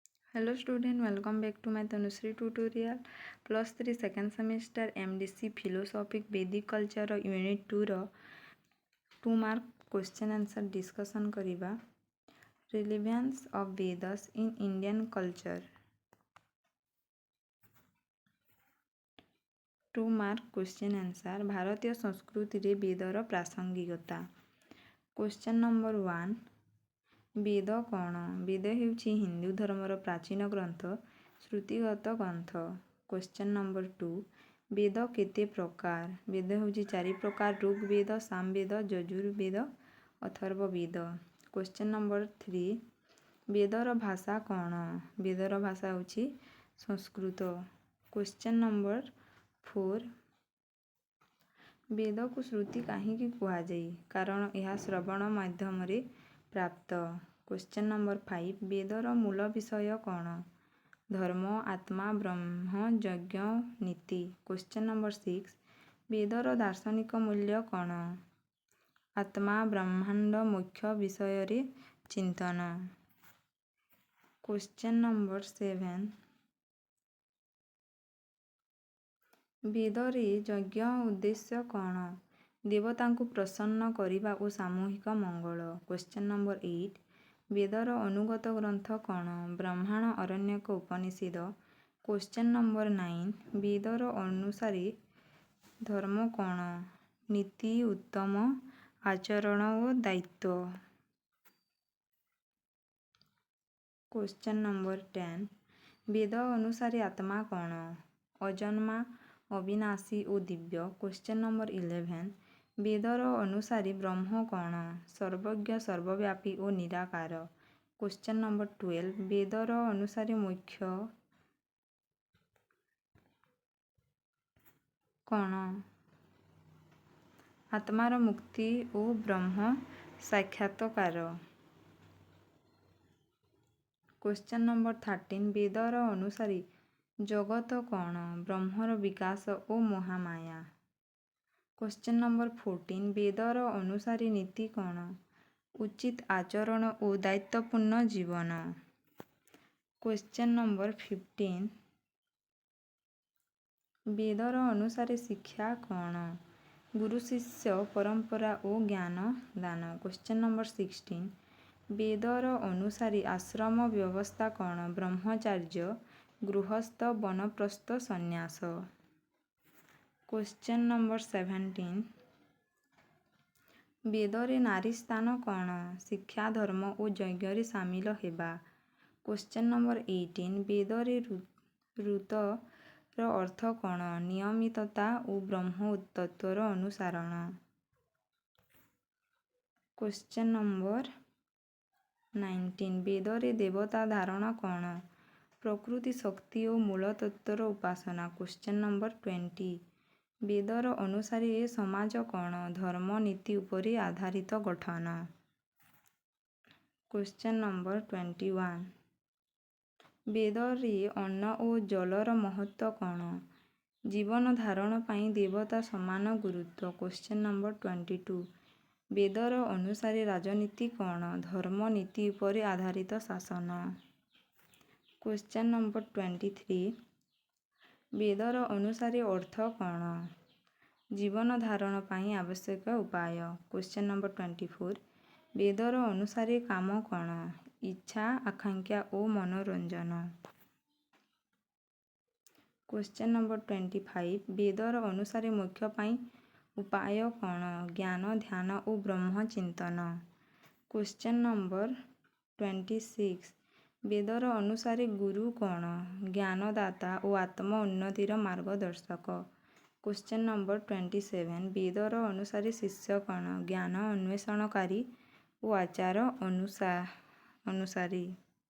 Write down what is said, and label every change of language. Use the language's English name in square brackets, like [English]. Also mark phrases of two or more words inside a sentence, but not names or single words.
[English] Hello student, welcome back to my Tanushree tutorial. +3 second semester MDC Philosophic Vedic Culture Unit 2 ର 2 mark question answer discussion କରିବା. Relevance of Vedas in Indian culture. 2 mark question answer. [Odia] ଭାରତୀୟ ସଂସ୍କୃତିରେ ବେଦର ପ୍ରାସଙ୍ଗିକତା. [English] Question number 1. [Odia] ବେଦ କ'ଣ? ବେଦ ହେଉଛି ହିନ୍ଦୁ ଧର୍ମର ପ୍ରାଚୀନ ଗ୍ରନ୍ଥ, ଶ୍ରୁତିଗତ ଗ୍ରନ୍ଥ. [English] Question number 2. [Odia] ବେଦ କେତେ ପ୍ରକାର? ବେଦ ହେଉଛି 4 ପ୍ରକାର: ଋଗ୍ବେଦ, ସାମବେଦ, ଯଜୁର୍ବେଦ, ଅଥର୍ବବେଦ. [English] Question number 3. [Odia] ବେଦର ଭାଷା କ'ଣ? ବେଦର ଭାଷା ହେଉଛି ସଂସ୍କୃତ. [English] Question number 4. [Odia] ବେଦକୁ ଶ୍ରୁତି କାହିଁକି କୁହାଯାଏ? କାରଣ ଏହା ଶ୍ରବଣ ମାଧ୍ୟମରେ ପ୍ରାପ୍ତ. [English] Question number 5. [Odia] ବେଦର ମୂଳ ବିଷୟ କ'ଣ? ଧର୍ମ, ଆତ୍ମା, ବ୍ରହ୍ମ, ଯଜ୍ଞ, ନୀତି. [English] Question number 6. [Odia] ବେଦର ଦାର୍ଶନିକ ମୂଲ୍ୟ କ'ଣ? ଆତ୍ମା, ବ୍ରହ୍ମାଣ୍ଡ, ମୋକ୍ଷ ବିଷୟରେ ଚିନ୍ତନ. [English] Question number 7. [Odia] ବେଦରେ ଯଜ୍ଞ ଉଦ୍ଦେଶ୍ୟ କ'ଣ? ଦେବତାଙ୍କୁ ପ୍ରସନ୍ନ କରିବା ଓ ସାମୂହିକ ମଙ୍ଗଳ. [English] Question number 8. [Odia] ବେଦର ଅନୁଗତ ଗ୍ରନ୍ଥ କ'ଣ? ବ୍ରାହ୍ମଣ, ଆରଣ୍ୟକ, ଉପନିଷଦ. [English] Question number 9. [Odia] ବେଦର ଅନୁସାରେ ଧର୍ମ କ'ଣ? ନୀତି, ଉତ୍ତମ ଆଚରଣ ଓ ଦାୟିତ୍ୱ. [English] Question number 10. [Odia] ବେଦ ଅନୁସାରେ ଆତ୍ମା କ'ଣ? ଅଜନ୍ମା, ଅବିନାଶୀ ଓ ଦିବ୍ୟ. [English] Question number 11. [Odia] ବେଦର ଅନୁସାରେ ବ୍ରହ୍ମ କ'ଣ? ସର୍ବଜ୍ଞ, ସର୍ବବ୍ୟାପୀ ଓ ନିରାକାର. [English] Question number 12. [Odia] ବେଦର ଅନୁସାରେ ମୋକ୍ଷ କ'ଣ? ଆତ୍ମାର ମୁକ୍ତି ଓ ବ୍ରହ୍ମ ସାକ୍ଷାତକାର. [English] Question number 13. [Odia] ବେଦର ଅନୁସାରେ ଜଗତ କ'ଣ? ବ୍ରହ୍ମର ବିକାଶ ଓ ମହାମାୟା. [English] Question number 14. [Odia] ବେଦର ଅନୁସାରେ ନୀତି କ'ଣ? ଉଚିତ ଆଚରଣ ଓ ଦାୟିତ୍ୱପୂର୍ଣ୍ଣ ଜୀବନ. [English] Question number 15. [Odia] ବେଦର ଅନୁସାରେ ଶିକ୍ଷା କ'ଣ? ଗୁରୁ ଶିଷ୍ୟ ପରମ୍ପରା ଓ ଜ୍ଞାନ ଦାନ. [English] Question number 16. [Odia] ବେଦର ଅନୁସାରେ ଆଶ୍ରମ ବ୍ୟବସ୍ଥା କ'ଣ? ବ୍ରହ୍ମଚାର୍ଯ୍ୟ, ଗୃହସ୍ଥ, ବାନପ୍ରସ୍ଥ, ସନ୍ନ୍ୟାସ. [English] Question number 17. [Odia] ବେଦରେ ନାରୀ ସ୍ଥାନ କ'ଣ? ଶିକ୍ଷା, ଧର୍ମ ଓ ଯଜ୍ଞରେ ସାମିଲ ହେବା. [English] Question number 18. [Odia] ବେଦରେ ଋତର ଅର୍ଥ କ'ଣ? ନିୟମିତତା ଓ ବ୍ରହ୍ମ ତତ୍ତ୍ୱର ଅନୁସରଣ. [English] Question number 19. [Odia] ବେଦରେ ଦେବତା ଧାରଣା କ'ଣ? ପ୍ରକୃତି, ଶକ୍ତି ଓ ମୂଳ ତତ୍ତ୍ୱର ଉପାସନା. [English] Question number 20. [Odia] ବେଦର ଅନୁସାରେ ସମାଜ କ'ଣ? ଧର୍ମ, ନୀତି ଉପରେ ଆଧାରିତ ଗଠନ. [English] Question number 21. [Odia] ବେଦରେ ଅନ୍ନ ଓ ଜଳର ମହତ୍ତ୍ୱ କ'ଣ? ଜୀବନ ଧାରଣ ପାଇଁ ଦେବତା ସମାନ ଗୁରୁତ୍ୱ. [English] Question number 22. [Odia] ବେଦର ଅନୁସାରେ ରାଜନୀତି କ'ଣ? ଧର୍ମ, ନୀତି ଉପରେ ଆଧାରିତ ଶାସନ. [English] Question number 23. [Odia] ବେଦର ଅନୁସାରେ ଅର୍ଥ କ'ଣ? ଜୀବନ ଧାରଣ ପାଇଁ ଆବଶ୍ୟକ ଉପାୟ. [English] Question number 24. [Odia] ବେଦର ଅନୁସାରେ କାମ କ'ଣ? ଇଚ୍ଛା, ଆକାଂକ୍ଷା ଓ ମନୋରଞ୍ଜନ. [English] Question number 25. [Odia] ବେଦର ଅନୁସାରେ ମୋକ୍ଷ ପାଇଁ ଉପାୟ କ'ଣ? ଜ୍ଞାନ, ଧ୍ୟାନ ଓ ବ୍ରହ୍ମ ଚିନ୍ତନ. [English] Question number 26. [Odia] ବେଦର ଅନୁସାରେ ଗୁରୁ କ'ଣ? ଜ୍ଞାନଦାତା ଓ ଆତ୍ମ ଉନ୍ନତିର ମାର୍ଗଦର୍ଶକ. [English] Question number 27. [Odia] ବେଦର ଅନୁସାରେ ଶିଷ୍ୟ କ'ଣ? ଜ୍ଞାନ ଅନ୍ୱେଷଣକାରୀ ଓ ଆଚାର ଅନୁସାରୀ.